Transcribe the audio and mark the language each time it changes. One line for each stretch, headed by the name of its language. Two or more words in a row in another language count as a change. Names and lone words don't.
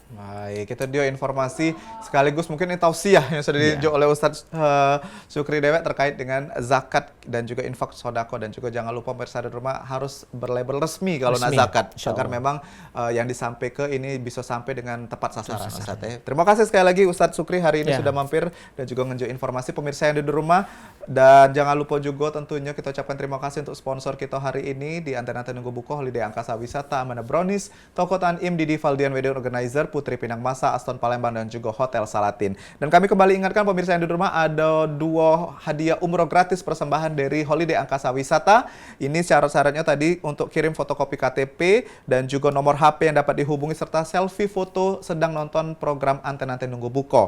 Indonesian: Baik, itu dia informasi sekaligus mungkin ini tausiah yang sudah diunjuk oleh Ustadz Sukri Dewek terkait dengan zakat dan juga infak sodako, dan juga jangan lupa pemirsa di rumah harus berlabel resmi kalau nak zakat agar memang yang disampaikan ini bisa sampai dengan tepat sasaran. Ustadz, terima kasih sekali lagi Ustadz Sukri hari ini sudah mampir dan juga ngunjuk informasi pemirsa yang di rumah. Dan jangan lupa juga tentunya kita ucapkan terima kasih untuk sponsor kita hari ini di Anten-Anten Nunggu Buko, Holiday Angkasa Wisata, Amana Brownies, Toko Tan Im, Didi Valdian Wedding Organizer, Putri Pinang Masa, Aston Palembang, dan juga Hotel Salatin. Dan kami kembali ingatkan pemirsa yang di rumah, ada 2 hadiah umroh gratis persembahan dari Holiday Angkasa Wisata. Ini syarat-syaratnya tadi untuk kirim fotokopi KTP dan juga nomor HP yang dapat dihubungi serta selfie foto sedang nonton program Anten-Anten Nunggu Buko.